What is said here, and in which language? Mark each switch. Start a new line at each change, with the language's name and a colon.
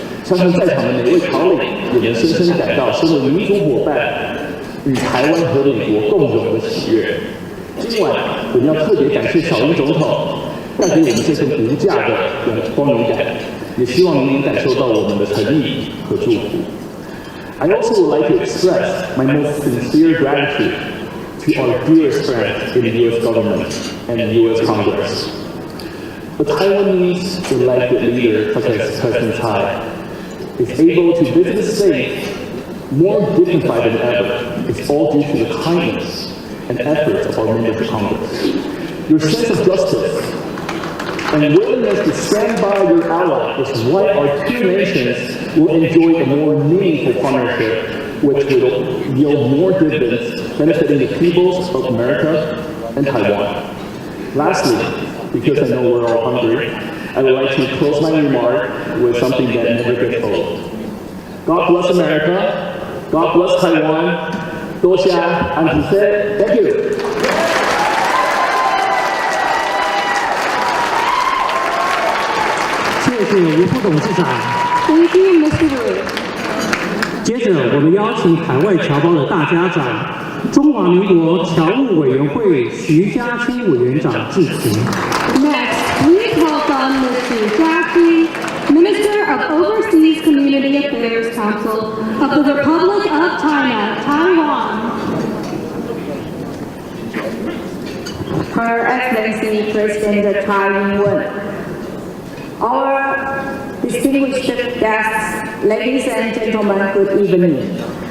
Chinese: 相信在场的每位侨领也能深深感到身为民主伙伴与台湾和美国共荣的喜悦。今晚我们要特别感谢小英总统带给我们这份无价的光荣感，也希望您能感受到我们的诚意和祝福。
English: I also would like to express my most sincere gratitude to our dearest friends in the U.S. government and the U.S. Congress. A Taiwanese elected leader such as President Tsai is able to visit the state more dignified than ever. It's all due to the kindness and efforts of our members of Congress. Your sense of justice and willingness to stand by your ally is why our two nations will enjoy a more meaningful partnership, which will yield more dividends benefiting the peoples of America and Taiwan. Lastly, because I know we're all hungry, I would like to close my remark with something that never gets old. God bless America. God bless Taiwan.
Chinese: 多谢安主席 ，
English: Thank you.
Chinese: 谢谢吴副董事长。
English: Thank you, Mr. Wu.
Chinese: 接着，我们邀请海外侨胞的大家长，中华民国侨务委员会徐嘉欣委员长致辞。
English: Next, please welcome Ms. Xu Jiaqi, Minister of Overseas Community Affairs Council of the Republic of China, Taiwan. Her Excellency President Tsai Ing-wen, our distinguished guests, ladies and gentlemen, good evening.